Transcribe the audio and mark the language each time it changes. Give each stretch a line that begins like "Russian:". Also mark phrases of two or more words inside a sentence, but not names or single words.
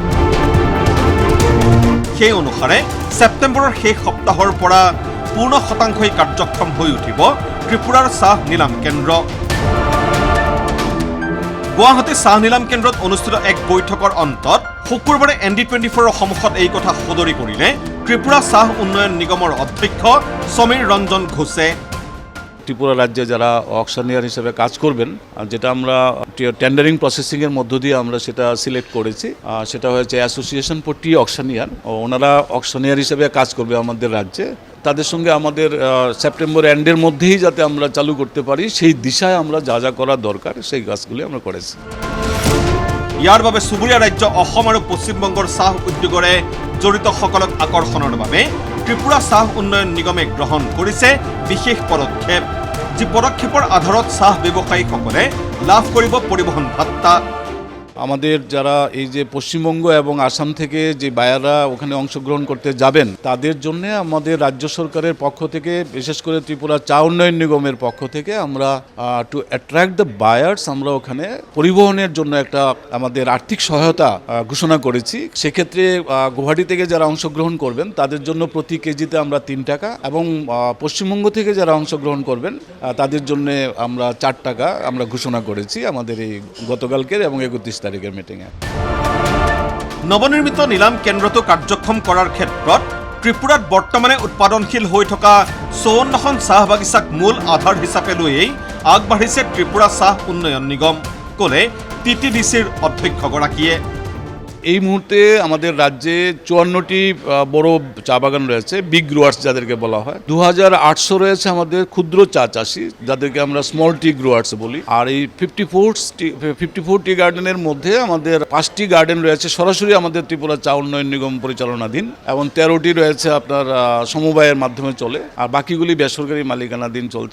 Assamese: সেই অনুসাৰে ছেপ্টেম্বৰৰ শেষ সপ্তাহৰ পৰা পূৰ্ণ শতাংশই কাৰ্যক্ষম হৈ উঠিব ত্ৰিপুৰাৰ চাহ নিলাম কেন্দ্ৰ। গুৱাহাটী চাহ নিলাম কেন্দ্ৰত অনুষ্ঠিত এক বৈঠকৰ অন্তত শুকুৰবাৰে ND24ৰ সন্মুখত এই কথা সদৰি কৰিলে ত্ৰিপুৰা চাহ উন্নয়ন নিগমৰ অধ্যক্ষ সমীৰ ৰঞ্জন ঘোষে।
Bangla: ত্রিপুরা রাজ্যে যারা অকশনিয়ার হিসেবে কাজ করবেন, যেটা আমরা
English: tendering processing
Bangla: মধ্য দিয়ে আমরা সেটা সিলেক্ট করেছি, সেটা হয়েছে
English: Association for Tea Auctioneer.
Bangla: ওনারা অকশনিয়ার হিসেবে কাজ করবে আমাদের রাজ্যে। তাদের সঙ্গে আমাদের
English: September end
Bangla: মধ্যেই যাতে আমরা চালু করতে পারি সেই দিশায় আমরা যা যা করা দরকার সেই কাজগুলি আমরা করেছি।
Assamese: ইয়াৰ বাবে চুবুৰীয়া ৰাজ্য অসম আৰু পশ্চিমবংগৰ চাহ উদ্যোগৰে জড়িতসকলক আকৰ্ষণৰ বাবে ত্ৰিপুৰা চাহ উন্নয়ন নিগমে গ্ৰহণ কৰিছে বিশেষ পদক্ষেপ। যি পদক্ষেপৰ আধাৰত চাহ ব্যৱসায়ীসকলে লাভ কৰিব পৰিবহণ ভাত্তা।
Bangla: আমাদের যারা এই যে পশ্চিমবঙ্গ এবং আসাম থেকে যে বায়াররা ওখানে অংশগ্রহণ করতে যাবেন তাদের জন্য আমাদের রাজ্য সরকারের পক্ষ থেকে, বিশেষ করে ত্রিপুরা চা উন্নয়ন নিগমের পক্ষ থেকে আমরা
English: to attract the buyers
Bangla: আমরা ওখানে পরিবহনের জন্য একটা আমাদের আর্থিক সহায়তা ঘোষণা করেছি। সেক্ষেত্রে গুয়াহাটি থেকে যারা অংশগ্রহণ করবেন তাদের জন্য প্রতি কেজিতে আমরা 3 টাকা এবং পশ্চিমবঙ্গ থেকে যারা অংশগ্রহণ করবেন তাদের জন্য আমরা 4 টাকা আমরা ঘোষণা করেছি আমাদের এই গতকালকের এবং 31 তারিখের মিটিংয়ে।
Assamese: নৱনিৰ্মিত নিলাম কেন্দ্ৰটো কাৰ্যক্ষম কৰাৰ ক্ষেত্ৰত ত্ৰিপুৰাত বৰ্তমানে উৎপাদনশীল হৈ থকা 54খন চাহ বাগিচাক মূল আধাৰ হিচাপে লৈয়েই আগবাঢ়িছে ত্ৰিপুৰা চাহ উন্নয়ন নিগম, ক'লে TTDCৰ অধ্যক্ষগৰাকীয়ে।
Bangla: এই মুহূর্তে আমাদের রাজ্যে 54টি বড় চা বাগান রয়েছে,
English: big growers
Bangla: যাদেরকে বলা হয়। 2800 রয়েছে আমাদের ক্ষুদ্র চা চাষি যাদেরকে আমরা
English: small tea growers
Bangla: বলি। আর এই 54টি গার্ডেনের মধ্যে আমাদের 5টি গার্ডেন রয়েছে সরাসরি আমাদের ত্রিপুরা চা উন্নয়ন নিগম পরিচালনাধীন এবং 13টি রয়েছে আপনার সমবায়ের মাধ্যমে চলে, আর বাকিগুলি বেসরকারি মালিকানাধীন চলছে।